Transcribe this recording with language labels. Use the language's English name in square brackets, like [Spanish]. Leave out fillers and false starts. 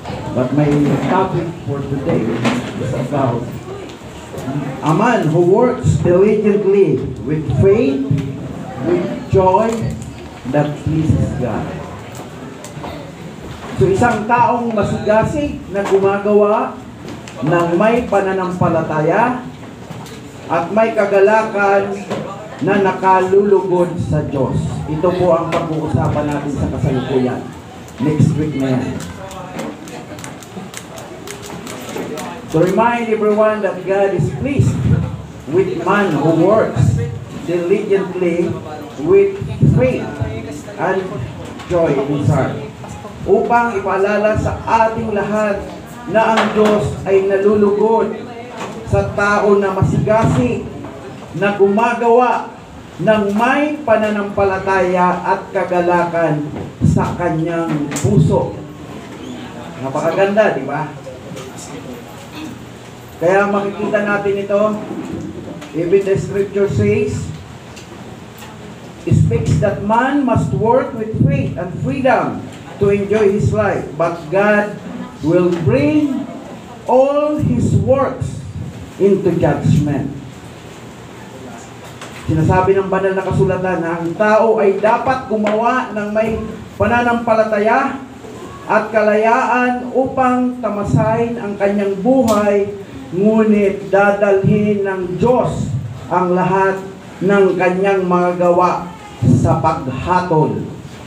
[English] But my topic for today is about a man who works diligently with faith, with joy that pleases God. [Filipino] So isang taong masigasig na gumagawa ng may pananampalataya at may kagalakan na nakalulugod sa Diyos. Ito po ang pag-uusapan natin sa kasalukuyan. Next week na yan. [English] To remind everyone that God is pleased with man who works diligently with faith and joy in his heart. [Filipino] Upang ipaalala sa ating lahat na ang Diyos ay nalulugod sa tao na masigasig na gumagawa ng may pananampalataya at kagalakan sa kanyang puso. Napakaganda, di ba? Kaya makikita natin ito, [English] even the scripture says, speaks that man must work with faith and freedom to enjoy his life, but God will bring all his works into judgment. [Filipino] Sinasabi ng banal na kasulatan na ang tao ay dapat gumawa ng may pananampalataya at kalayaan upang tamasahin ang kanyang buhay, ngunit dadalhin ng Diyos ang lahat ng kanyang mga gawa sa paghatol.